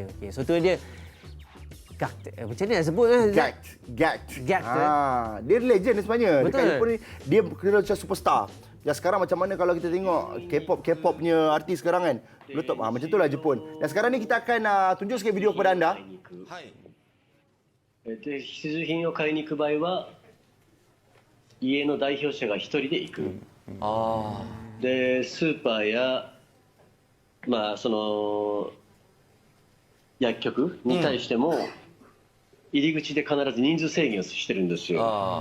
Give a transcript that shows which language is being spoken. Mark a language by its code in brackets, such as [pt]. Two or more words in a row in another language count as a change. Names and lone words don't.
[ms] Okay, so tu dia GACKT. Macam ni nak sebut kan? GACKT. GACKT. Dia legend sebenarnya. Betul. Dekat Jepun ni dia kira macam superstar. Ya sekarang macam mana kalau kita tengok K-pop punya artis sekarang kan. Meletup. Macam itulah Jepun. Dan sekarang ni kita akan tunjuk sikit video kepada anda. [ja] で必需品を買いに行く場合は家の代表者が一人で行く、でスーパーやまあその薬局に対しても入り口で必ず人数制限をしてるんですよ。